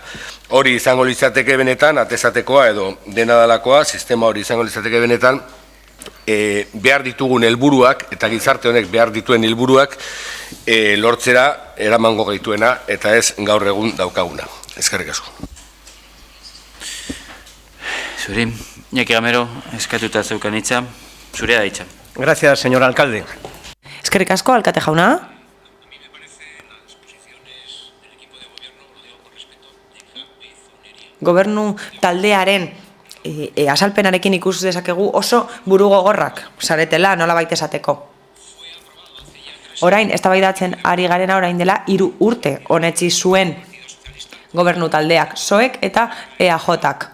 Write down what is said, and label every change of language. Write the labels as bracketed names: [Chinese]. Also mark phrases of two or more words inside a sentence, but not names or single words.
[Basque] Hori izango litzateke benetan, atezatekoa edo dena dalakoa, sistema hori izango litzateke benetan, behar ditugun helburuak eta gizarte honek behar dituen helburuak lortzera eramango gaituena eta ez gaur egun daukaguna. Eskerrik asko. Zuri, Iñaki Gamero, eskatuta zeukan hitza, zurea da hitza. [Spanish] Gracias, señor alcalde. [Basque] Eskerrik asko, alkate jauna. Gobernu taldearen azalpenarekin ikus dezakegu oso buru gogorrak saretela nola baita esateko. Orain, eztabaidatzen ari garena orain dela 3 urte honetzi zuen gobernu taldeak, PSOEk eta EAJak.